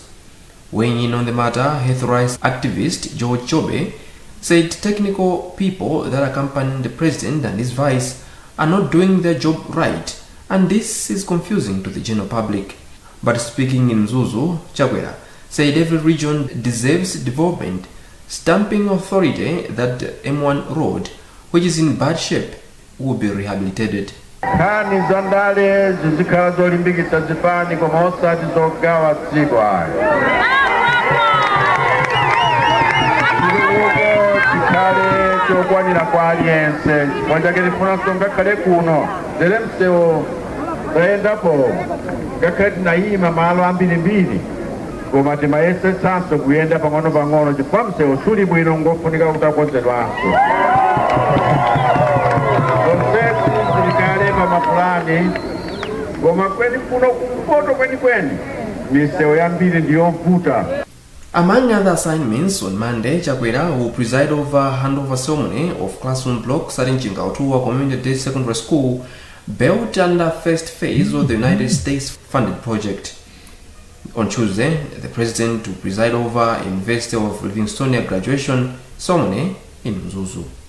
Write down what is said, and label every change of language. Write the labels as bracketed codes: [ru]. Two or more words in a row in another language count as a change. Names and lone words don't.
[en] Weighing in on the matter, health rights activist George Chobe said technical people that accompany the president and his vice are not doing their job right, and this is confusing to the general public. But speaking in Mzuzu, Chakwera said every region deserves development, stamping authority that M1 road, which is in bad shape, will be rehabilitated. [ny] Nkhani zandale zizikhala zolimbikitsa zipani koma osati zogawa dziko ayi. Chitukuko chikhale chokwanira kwa aliyense chifukwa chake tifunanso ngakhale kuno lero msewu tayendapo ngakhale tinayima malo ambirimbiri koma timayesetsanso kuyenda pang'ono-pang'ono chifukwa msewu suli bwino ngofunika kuti akonzedwanso. Mapulani goma kweni kuno kumpoto kweni misewu yambiri ndiyovuta. [en] Among other assignments, on Monday, Chakwera will preside over handover ceremony of classroom blocks at Chingaotua Community Day Secondary School, built under first phase of the United States funded project. On Tuesday, the president will preside over University of Livingstonia graduation ceremony in Mzuzu.